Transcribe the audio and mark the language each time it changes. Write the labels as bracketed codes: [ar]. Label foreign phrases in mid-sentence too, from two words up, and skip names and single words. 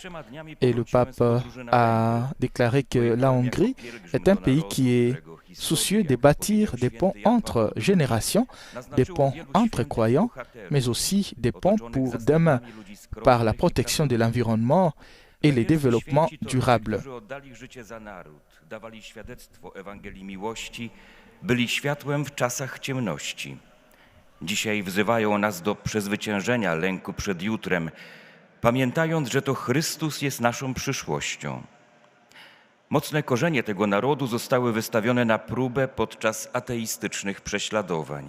[fr] Et le pape a déclaré que la Hongrie est un pays qui est soucieux de bâtir des ponts entre générations, des ponts entre croyants, mais aussi des ponts pour demain, par la protection de l'environnement et le développement durable. [pl] Byli światłem w czasach ciemności. Dzisiaj wzywają nas do przezwyciężenia lęku przed jutrem, pamiętając, że to Chrystus jest naszą przyszłością. Mocne korzenie tego narodu zostały wystawione na próbę podczas ateistycznych prześladowań.